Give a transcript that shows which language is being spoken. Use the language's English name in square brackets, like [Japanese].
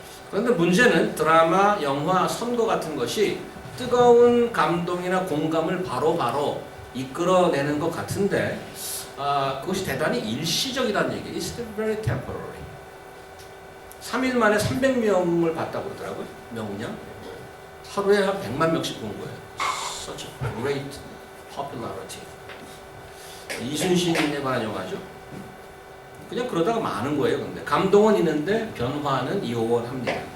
[Korean] 그런데 문제는 드라마, 영화, 선거 같은 것이 뜨거운 감동이나 공감을 바로바로 이끌어내는 것 같은데 그것이 대단히 일시적이라는 얘기예요. [English] It's very temporary. [Korean] 3일 만에 300명을 봤다고 그러더라고요. 명량. 하루에 한 100만 명씩 본 거예요. [English] Such a great popularity. [Korean] 이순신에 관한 영화죠. 그냥 그러다가 많은 거예요. 근데 감동은 있는데 변화는 이호원합니다.